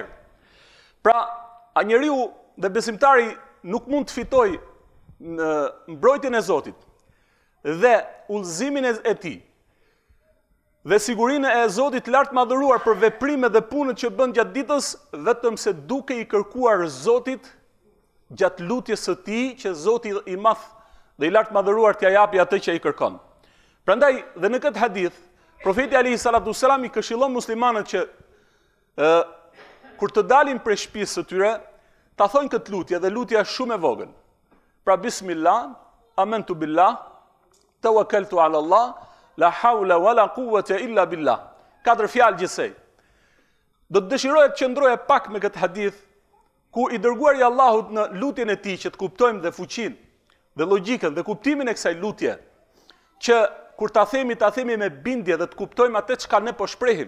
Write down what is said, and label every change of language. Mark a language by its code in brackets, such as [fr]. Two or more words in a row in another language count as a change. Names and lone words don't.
[sq] Pra, njeriu dhe besimtari nuk mund të fitojë në mbrojtjen e Zotit dhe udhëzimin e tij dhe sigurinë e Zotit lartë madhëruar për veprimet dhe punët që bën gjatë ditës, vetëm se duke i kërkuar Zotit gjatë lutjes së tij që Zoti i Madh dhe i lartë madhëruar t'ia japi atë që ai kërkon. Prandaj dhe në këtë hadith profeti [ar] عليه الصلاة والسلام [sq] i këshillon muslimanët që kur të dalin prej shtëpisë së tyre ta thonë këtë lutje, dhe lutja është shumë e vogël. [ar] Pra بسم الله، آمنت بالله، توكلت على الله، لا حول ولا قوة إلا بالله. [sq] 4 fjalë gjithsej. Do të dëshiroja të qëndroja pak me këtë hadith ku i dërguari i Allahut në lutjen e tij që të kuptojmë dhe fuqinë dhe logjikën dhe kuptimin e kësaj lutje, që kur ta themi me bindje dhe të kuptojmë atë çka ne po shprehim.